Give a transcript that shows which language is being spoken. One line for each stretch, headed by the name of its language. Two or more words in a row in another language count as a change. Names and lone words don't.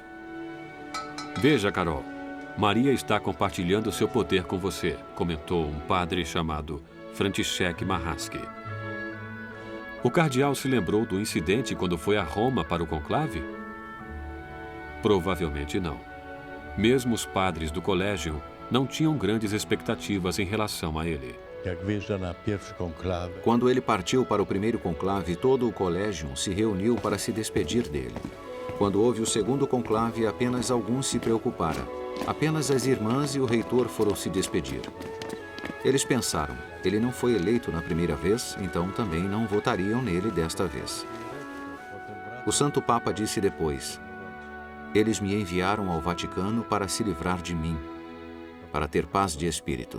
Portuguese: Veja, Karol, Maria está compartilhando seu poder com você, comentou um padre chamado Franciszek Machaski. O cardeal se lembrou do incidente quando foi a Roma para o conclave? Provavelmente não. Mesmo os padres do colégio não tinham grandes expectativas em relação a ele.
Polish: Jak wyjeżdża na pierwszy konklawę,
Portuguese: Quando ele partiu para o primeiro conclave, todo o colégio se reuniu para se despedir dele. Quando houve o segundo conclave, apenas alguns se preocuparam. Apenas as irmãs e o reitor foram se despedir. Eles pensaram, ele não foi eleito na primeira vez, então também não votariam nele desta vez. O Santo Papa disse depois, eles me enviaram ao Vaticano para se livrar de mim, para ter paz de espírito.